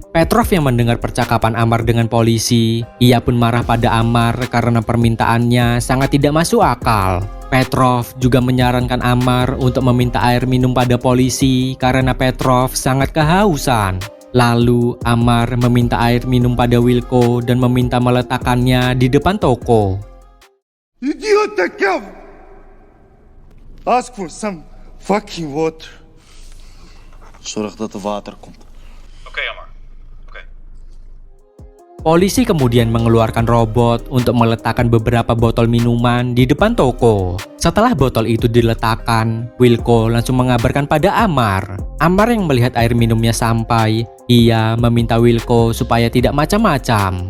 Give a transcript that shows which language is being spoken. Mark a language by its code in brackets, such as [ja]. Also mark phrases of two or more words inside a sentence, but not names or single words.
[id] Petrov yang mendengar percakapan Amar dengan polisi, ia pun marah pada Amar karena permintaannya sangat tidak masuk akal. Petrov juga menyarankan Amar untuk meminta air minum pada polisi karena Petrov sangat kehausan. Lalu Amar meminta air minum pada Wilco dan meminta meletakkannya di depan toko. [nl] Idiote kam! [en] Ask for some fucking water. [nl] Zorg dat er water komt. Oké, Amar. Oké. [id] Polisi kemudian mengeluarkan robot untuk meletakkan beberapa botol minuman di depan toko. Setelah botol itu diletakkan, Wilco langsung mengabarkan pada Amar. Amar yang melihat air minumnya sampai, ia meminta Wilco supaya tidak macam-macam.